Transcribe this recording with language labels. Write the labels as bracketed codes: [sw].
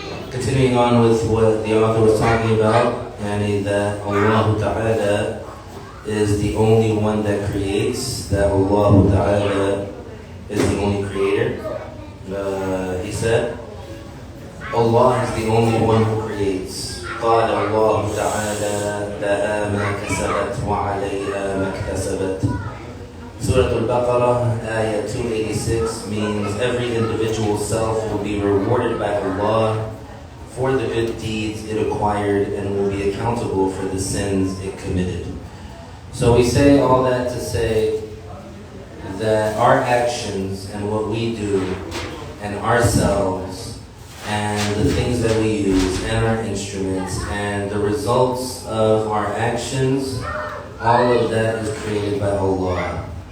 [en] Continuing on with what the author was talking about, and that Allah Ta'ala is the only one that creates, that Allah Ta'ala is the only creator. He said, Allah is the only one who creates. [ar] قال الله تعالى لها ما كسبت وعليها ما اكتسبت. [en] Surah Al-Baqarah, ayah 286 means every individual self will be rewarded by Allah for the good deeds it acquired and will be accountable for the sins it committed. So we say all that to say that our actions and what we do and ourselves and the things that we use and our instruments and the results of our actions, all of that is created by Allah.